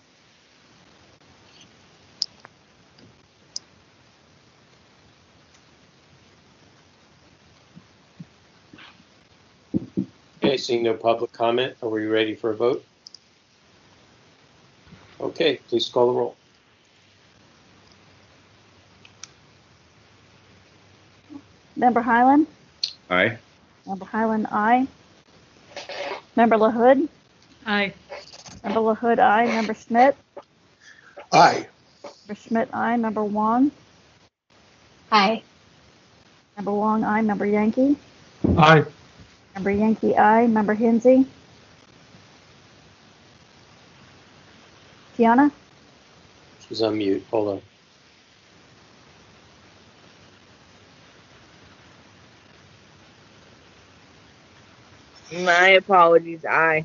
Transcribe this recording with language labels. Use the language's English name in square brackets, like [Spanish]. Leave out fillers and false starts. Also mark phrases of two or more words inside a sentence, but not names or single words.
[English] Okay, seeing no public comment, are we ready for a vote? Okay, please call the roll. Member Highland? Aye. Member Highland, aye. Member LaHood? Aye. Member LaHood, aye. Member Schmidt? Aye. Member Schmidt, aye. Member Wong? Aye. Member Wong, aye. Member Yankee? Aye. Member Yankee, aye. Member Hinsey? Tiana? She's on mute. Hold on. My apologies. Aye.